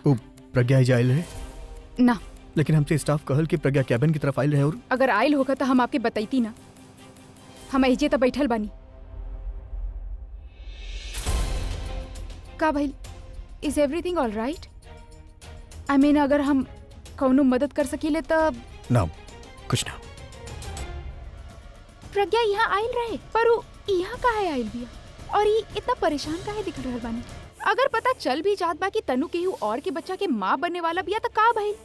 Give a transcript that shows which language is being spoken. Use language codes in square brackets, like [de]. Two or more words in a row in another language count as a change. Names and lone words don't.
[bho] ओ, प्रज्ञा ही आयल रहे? ना, लेकिन हमसे स्टाफ कहल कि प्रज्ञा कैबिन की तरफ आयल रहे। और अगर आयल होगा तो हम आपके बताईती ना। हम ऐजे तो बैठल बानी। का भाई, [en] is everything all right? I mean, [bho] अगर हम कौनो मदद कर सकीले तब। ना, कुछ ना। प्रज्ञा यहाँ आयल रहे, पर वो यहाँ काहे आयल बिया और ये इतना परेशान काहे दिख रहल बानी? अगर पता चल भी जात बा कि तनु केहू और के बच्चा के माँ बनने वाला बिया तो का भाई?